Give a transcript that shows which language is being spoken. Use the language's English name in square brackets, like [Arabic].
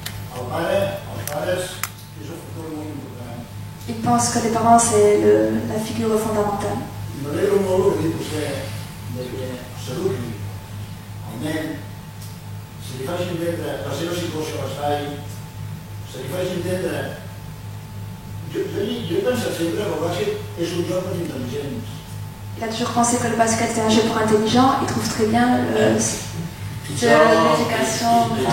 [Catalan] Els pares, és un factor molt important. [French] Il pense que les parents, c'est la figure fondamentale. [Catalan] I m'alegro molt el que diu vostè, que s'eduqui el nen, se li faci entendre la seva situació a l'espai, se li faci entendre. Jo he pensat sempre que el bàsquet és un joc per intel·ligents. [French] Il a toujours pensé que le basket c'est un jeu pour intelligents. Il trouve très bien l'éducation.